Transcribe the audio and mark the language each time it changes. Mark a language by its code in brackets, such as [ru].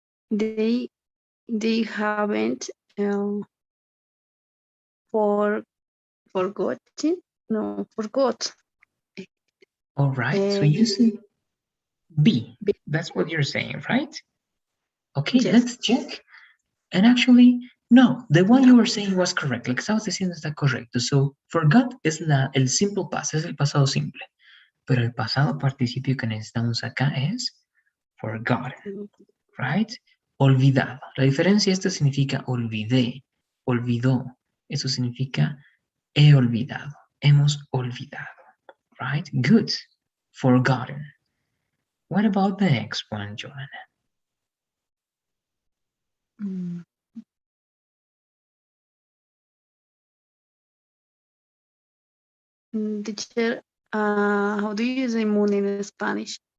[en] They haven't forgotten. No, forgot. All right, so you see B. That's what you're saying, right? Okay, Yes. let's check. And actually, no, the one you were saying was correct. [es] Lo que estabas diciendo está correcto. [en] So, [es] forgot es el [en] simple past, [es] es el pasado simple. Pero el pasado participio que necesitamos acá es forgotten, [en] right? [es] Olvidado. La diferencia esta significa olvidé, olvidó. Eso significa he olvidado, hemos olvidado, [en] right? Good. Forgotten. What about the next one, Joanna? Teacher, how do you say moon in Spanish?